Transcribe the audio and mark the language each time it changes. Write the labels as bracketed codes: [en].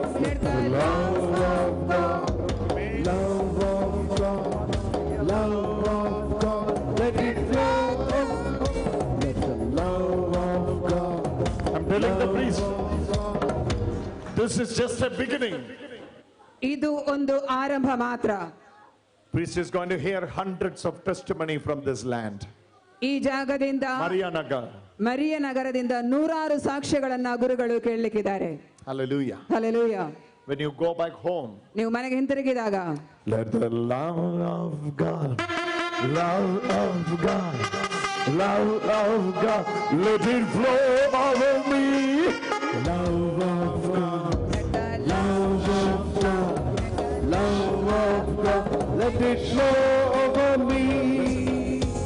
[en] Let the love of God, love of God, love of God, let it flow over me. Let the love of God. I'm telling the priest, this is just a beginning. [kn] ಇದು ಒಂದು ಆರಂಭ ಮಾತ್ರ. [en] Priest is going to hear hundreds of testimony from this land. [kn] ಈ ಜಾಗದಿಂದ [en] Marianagar. [kn] ಮರಿಯ ನಗರದಿಂದ ನೂರಾರು ಸಾಕ್ಷ್ಯಗಳನ್ನ ಗುರುಗಳು ಕೇಳಲಿಕ್ಕಿದ್ದಾರೆ. [en] Hallelujah. [kn] Hallelujah. [en] When you go back home, [kn] ನೀವು ಮನೆಗೆ ಹಿಂತಿರುಗಿದಾಗ [en] let the love of God, love of God, love of God, let it flow over me. Love of God, love of God, love of God, let it flow over me.